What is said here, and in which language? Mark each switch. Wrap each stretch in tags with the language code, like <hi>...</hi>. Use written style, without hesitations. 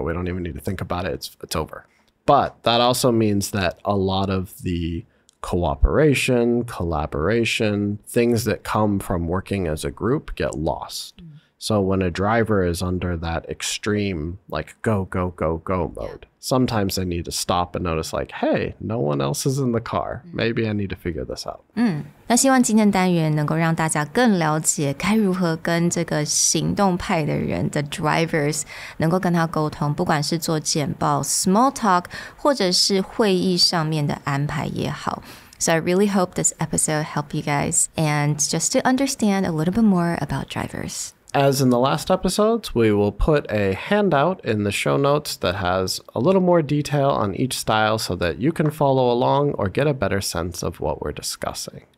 <en>We don't even need to think about it. It's over. But that also means that a lot of the cooperation, collaboration, things that come from working as a group get lost. So when a driver is under that extreme, like go mode, sometimes they need to stop and notice like, hey, no one else is in the car. Maybe I need to figure this out.</en> <zh>那希望今天单元能够让大家更了解该如何跟这个行动派的人的 drivers 能够跟他沟通，不管是做简报 small talk 或者是会议上面的安排也好。</zh> <en>So I really hope this episode helped you guys and just to understand a little bit more about drivers. As in the last episodes, we will put a handout in the show notes that has a little more detail on each style so that you can follow along or get a better sense of what we're discussing.</en>